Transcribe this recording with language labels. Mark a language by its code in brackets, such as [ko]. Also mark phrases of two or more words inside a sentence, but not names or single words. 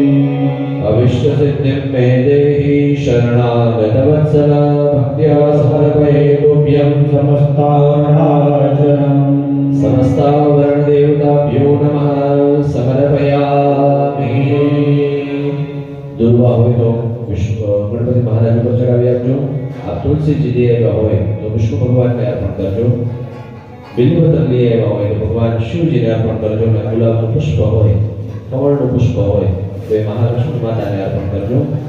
[sa] अविष्टसिद्धिं मे देहि शरणागतवत्सल भक्त्या समर्पये तुभ्यं समस्तावरणार्चनं समस्तावरणदेवताभ्यो नमः समर्पयामि [gu] दुर्वा હોય તો વિષ્ણુ ગણપતિ મહારાજ ઉપર ચડાવી આપજો આ તુલસીજી દેવા હોય તો વિષ્ણુ ભગવાનને અર્પણ કરજો બિલ્વપત્ર લઈ આવ્યા હોય તો ભગવાન શિવજીને અર્પણ કરજો અને ગુલાબનું પુષ્પ હોય કમળનું પુષ્પ હોય તો એ મહાલક્ષ્મી માતાને અર્પણ કરજો.